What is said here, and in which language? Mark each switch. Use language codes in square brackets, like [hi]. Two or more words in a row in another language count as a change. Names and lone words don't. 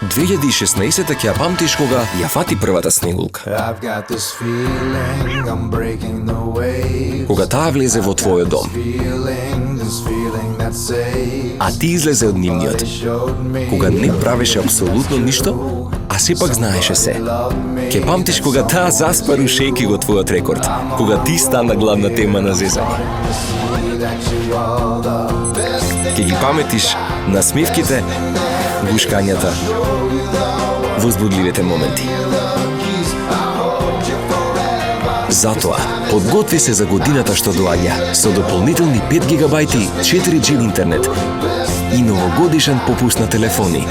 [mk] 2016 ќе ја памтиш кога ја фати првата снегулка. [en] I've got this feeling, I'm breaking the waves. [mk] Кога таа влезе во твојот дом, [en] This feeling that saves. [mk] а ти излезе од нивниот. [en] Showed me [mk] Кога не правеше апсолутно ништо, а сепак знаеше се. Ке памтиш кога таа заспа рушејки го твојот рекорд, кога ти стана главна тема на зезање. [en] that you are the best. [mk] Ке ги паметиш насмевките, гушкањата, возбудливите моменти. Затоа, подготви се за годината што доаѓа со дополнителни 5 гигабајти 4G интернет и новогодишен попуст на телефони.